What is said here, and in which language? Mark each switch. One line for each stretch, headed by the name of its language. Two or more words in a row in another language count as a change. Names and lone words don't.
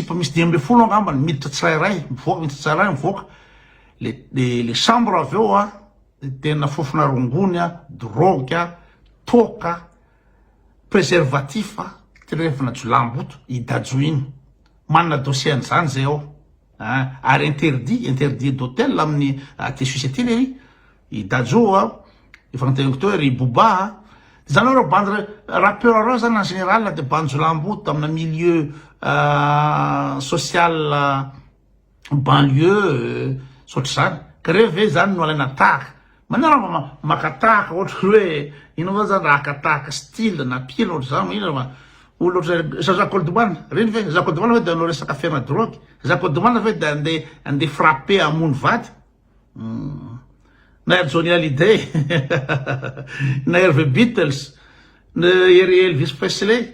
Malagasy: 10 angambany miditra tsirairay mivoaka le chambre aveo de tena fofona rongony drogue toka préservatif tirefina jolamboto i Dadju iny manana dossier an'izany zay ary
French: interdit d'hôtel
Malagasy: amin'ny te société le ry i Dadju efa nteniko to ry Booba zany reo bande rappeur reo zany
French: en général
Malagasy: de bande jolamboto amina milieu
French: social banlieue
Malagasy: sotry zany ka reo ve zany no alaina tahaka manara makatahaka ohatry hoe ino va zany raha akatahaka style na pile ohatry zany ino olo Jacques Goldman reny ve Jacques Goldman ve de anao resaka
French: affaire drogue
Malagasy: Jacques Goldman ve de andeha frapper amono vady na ery Johnny Hallyday na ery The Beatles na ery Elvis Presley.